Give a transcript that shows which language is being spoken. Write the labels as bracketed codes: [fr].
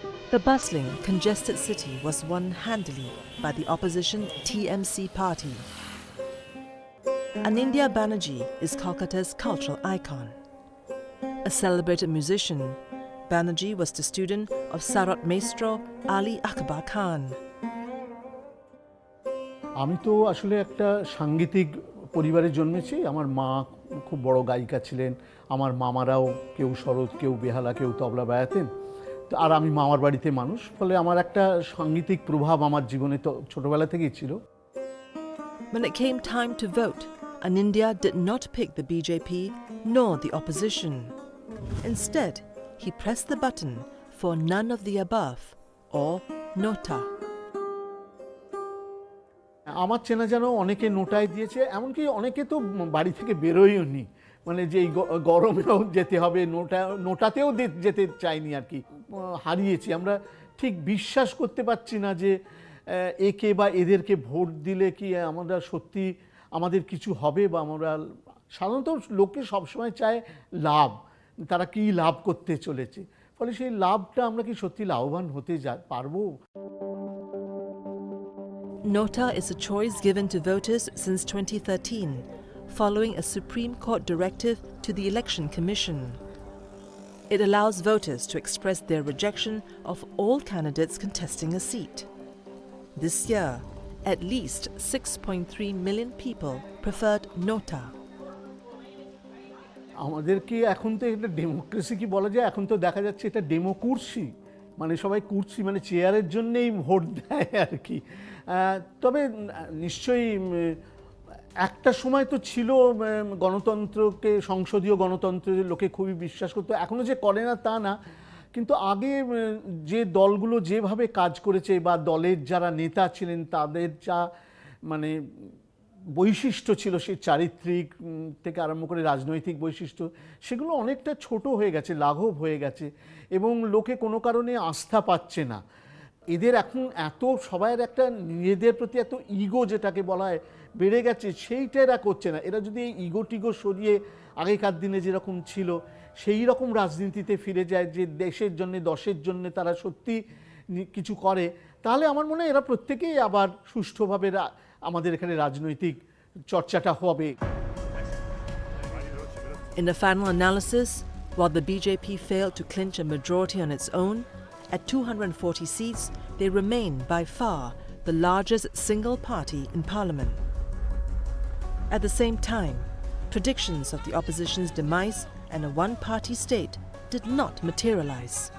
[en] The bustling, congested city was won handily by the opposition TMC party. Anindya Banerjee is Kolkata's cultural icon. A celebrated musician, Banerjee was the student of Sarat Maestro Ali Akbar Khan. [bn] আমি তো আসলে একটা সাংগীতিক পরিবারে জন্মেছি। আমার মা খুব বড় গায়িকা ছিলেন, আমার মামারাও কেউ সরোদ, কেউ বেহালা, কেউ তবলা বাজাতেন। আর আমি মামার বাড়িতে মানুষ, ফলে আমার একটা সাংগীতিক প্রভাব আমার জীবনে তো ছোটবেলা থেকেই ছিল। [en] When it came time to vote, Anindya did not pick the BJP nor the opposition. Instead, he pressed the button for none of the above, or Nota. [bn] আমার চেনা জানো অনেকে নোটায় দিয়েছে, এমনকি অনেকে তো বাড়ি থেকে বেরোয়ও নি, মানে যে গরমেও যেতে হবে, নোটাতেও যেতে চাইনি আর কি। হারিয়েছি আমরা, ঠিক বিশ্বাস করতে পারছি না যে একে বা এদেরকে ভোট দিলে কি আমরা সত্যি আমাদের কিছু হবে, বা আমরা সাধারণত লোকে সবসময় চায় লাভ, তারা কি লাভ করতে চলেছে, ফলে সেই লাভটা আমরা কি সত্যি লাভবান হতে পারবো? [en] Nota is a choice given to voters since 2013, following a Supreme Court directive to the Election Commission. It allows voters to express their rejection of all candidates contesting a seat. This year, at least 6.3 million people preferred Nota. [bn] আমাদের কি এখন তো এটা democracy কি বলা যায়, এখন তো দেখা যাচ্ছে এটা ডেমোকুর্সি, মানে সবাই কুর্সি মানে চেয়ারের জন্যেই ভোট দেয় আর কি। তবে নিশ্চয়ই একটা সময় তো ছিল গণতন্ত্রকে, সংসদীয় গণতন্ত্রের লোকে খুবই বিশ্বাস করতো, এখনও যে করে না তা না, কিন্তু আগে যে দলগুলো যেভাবে কাজ করেছে বা দলের যারা নেতা ছিলেন তাদের যা মানে বৈশিষ্ট্য ছিল, সেই চারিত্রিক থেকে আরম্ভ করে রাজনৈতিক বৈশিষ্ট্য, সেগুলো অনেকটা ছোট হয়ে গেছে, লাঘব হয়ে গেছে, এবং লোকে কোনো কারণে আস্থা পাচ্ছে না। এদের এখন এত সবাইয়ের একটা নিজেদের প্রতি এত ইগো যেটাকে বলা হয় বেড়ে গেছে, সেইটা এরা করছে না। এরা যদি এই ইগো টিগো সরিয়ে আগেকার দিনে যেরকম ছিল সেই রকম রাজনীতিতে ফিরে যায় যে দেশের জন্য দশের জন্য তারা সত্যি কিছু করে, তাহলে আমার মনে হয় এরা প্রত্যেকেই আবার সুষ্ঠুভাবে আমাদের এখানে রাজনৈতিক চর্চাটা হবে। [en] In the final analysis, while the BJP failed to clinch a majority on its own, at 240 seats, they remain by far the largest single party in parliament. At the same time, predictions of the opposition's demise and a one-party state did not materialize.